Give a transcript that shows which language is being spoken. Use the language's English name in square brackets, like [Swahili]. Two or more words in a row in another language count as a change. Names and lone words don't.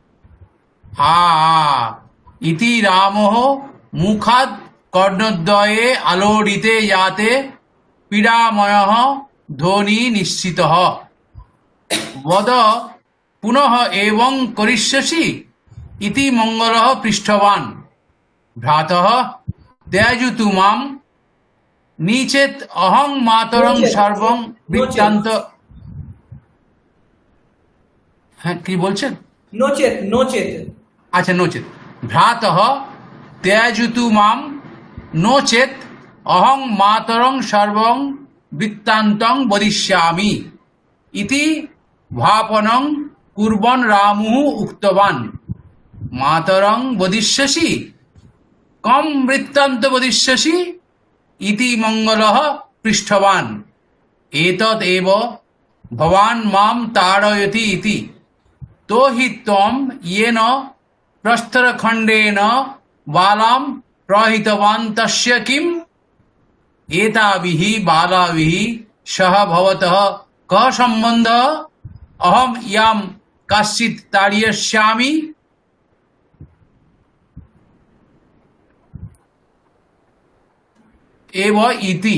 [Sanskrit] इति रामः मुखात् कर्णद्वये आलोडिते याते पीडामयः ध्वनि निश्चितः। वद पुनः एवं करिष्यसि इति मंगलः पृष्ठवान्। भ्रातः त्यजतु मां नीचेत् अहं मातरं सर्वं वृत्तान्त। [Bangla] হ্যাঁ কি বলছেন? [Sanskrit] নোচেত নোচেত, আচ্ছা নোচেত। ভ্রাতः त्यजतु मां নোচেত অহং মাতরং সর্বং বৃত্তান্তং বদিষ্যামি ইতি ভাপনং কুর্বন রামুঃ উক্তবান। মাতরং বদিষ্যসি কম বৃত্তান্ত বদিষ্যসি ইতি মঙ্গলঃ পৃষ্ঠবান। এতদ এব ভবান মাম তাড়য়তি ইতি। তো হি ত্বম येन প্রস্তরখণ্ডেন বালাম প্রহিতবান তস্য কিম? एताभिः बालाभिः सह भवतः कः सम्बन्धः? अहं यां कश्चित् ताडयिष्यामि। एव इति।